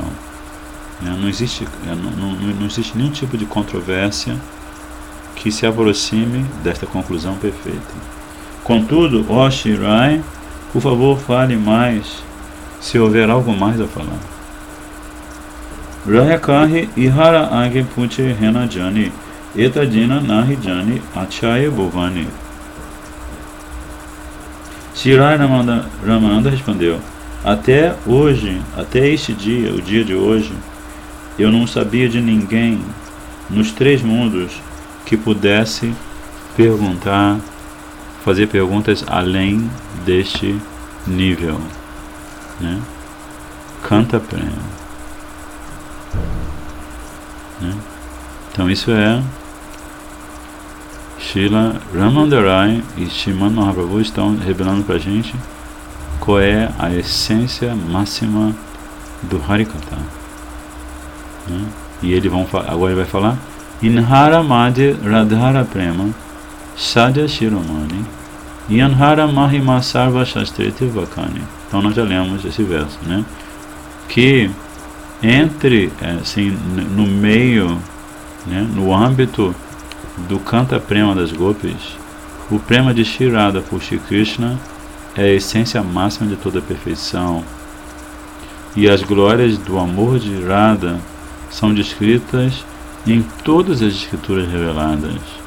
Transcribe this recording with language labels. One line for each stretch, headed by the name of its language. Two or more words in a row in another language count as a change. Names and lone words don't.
Portuguese: Não existe nenhum tipo de controvérsia que se aproxime desta conclusão perfeita. Contudo, ó Shri Rai, por favor, fale mais, se houver algo mais a falar.
Bangla: রায় কহে ইহার আগে পুছে হেন জনে এতদিন নাহি জানি আছয়ে ভুবনে.
Portuguese: Shri Rai Ramananda respondeu: até hoje, até este dia, o dia de hoje, eu não sabia de ninguém nos 3 mundos que pudesse fazer perguntas além deste nível, né?
Bangla: কান্ত প্রেম, né?
Portuguese: Então isso é Srila Ramananda Rai e Srimad Mahaprabhu estão revelando para a gente qual é a essência máxima do Harikatha, né? E agora ele vai falar
Bangla: ইঁহার মধ্যে রাধার প্রেম সাধ্য শিরোমণি যাঁহার মহিমা সর্ব শাস্ত্রেতে বাখানি.
Portuguese: Então nós já lemos esse verso, né? Que entre, assim, no meio, né, no âmbito do
Bangla: Canta Prema
Portuguese: das Gopis, o Prema de Shri Radha por Shri Krishna é a essência máxima de toda a perfeição, e as glórias do amor de Radha são descritas em todas as escrituras reveladas.